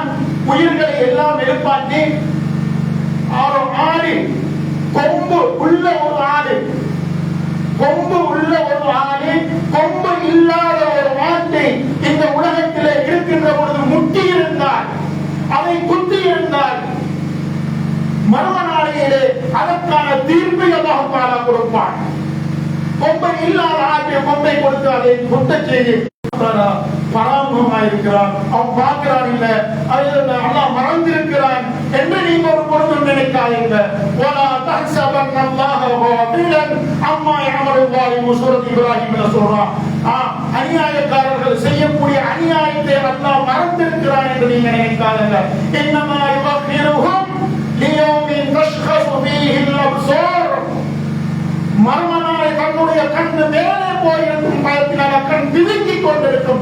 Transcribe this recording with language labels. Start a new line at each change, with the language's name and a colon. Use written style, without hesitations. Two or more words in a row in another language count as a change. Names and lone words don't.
Tamil: உயிர்களை எல்லாம் எழுப்பாட்டி ஒரு ஆடு, கொம்பு உள்ள ஒரு ஆடு, கொம்பு உள்ள ஒரு ஆடு, கொம்பு இல்லாத ஒரு ஆட்டை இந்த உலகத்திலே இருக்கின்ற பொழுது முட்டி இருந்தால், அதை குத்தி இருந்தால், மறும நாளையிலே அதற்கான தீர்ப்பை
Arabic: الله تعالى
Tamil: கொடுப்பான். கொம்பை இல்லாத ஆட்டை கொம்பை கொடுத்து அதை குத்த செய்தி பராமுகமாக இருக்கிறான். அவன் பார்க்கிறான், இல்ல அல்லாஹ் மறந்திருக்கிறான் என்று நீங்க ஒரு பொழுதும் நினைக்காதீங்க.
Arabic: ولا تحسبن الله غافلا عما يعمل الظالمون
Tamil: சூரத் இப்ராஹிம்ல சொல்றான். அநியாயக்காரர்கள் செய்யக்கூடிய அநியாயத்தை அல்லாஹ் மறந்திருக்கிறான் என்று நீங்க நினைக்காதீங்க.
Arabic: إنما يؤخرهم ليوم تشخص فيه الأبصار.
Tamil: மர்மனாய் தன்னுடைய கண்ணு மேலே போயிருக்கும் பயத்தினால் கண் பிதுங்கிக் கொண்டிருக்கும்.